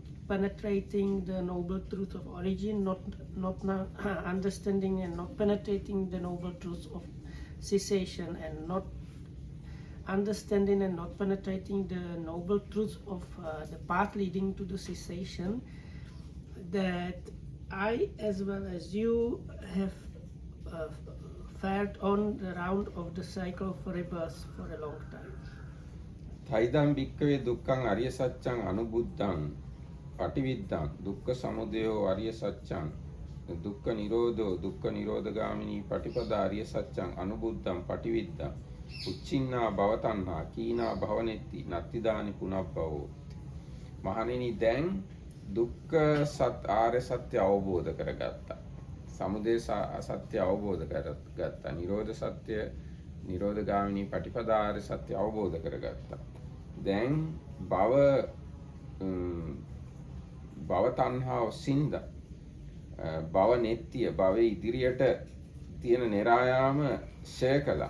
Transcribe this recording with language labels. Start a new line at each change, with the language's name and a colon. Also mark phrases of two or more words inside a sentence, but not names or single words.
English: penetrating the noble truth of origin, not understanding and not penetrating the noble truth of cessation, and not understanding and not penetrating the noble truth of the path leading to the cessation, that I, as well as you, have fared on the round of the cycle of rebirth for a long time.
Pali: තයිදම් භික්කවේ දුක්ඛං අරිය සත්‍යං අනුබුද්ධං පටිවිද්දං දුක්ඛ සමුදයෝ අරිය සත්‍යං දුක්ඛ නිරෝධෝ දුක්ඛ නිරෝධගාමිනී පටිපදා අරිය සත්‍යං අනුබුද්ධං පටිවිද්දං උච්චින්නා භවතණ්හා කීනා භවනෙත්ති නත්තිදානි පුනබ්බවෝ.
Sinhala: මහණෙනි, දැන් දුක්ඛ ආර්ය සත්‍ය අවබෝධ කරගත්තා. සමුදය සත්‍ය අවබෝධ කරගත්තා. නිරෝධ සත්‍ය නිරෝධගාමිනී පටිපදා ආර්ය සත්‍ය අවබෝධ කරගත්තා. දැන් භව තණ්හාව සින්ද භව නෙත්තිය භවයේ ඉදිරියට තියෙන නිරායාම ෂය කළා.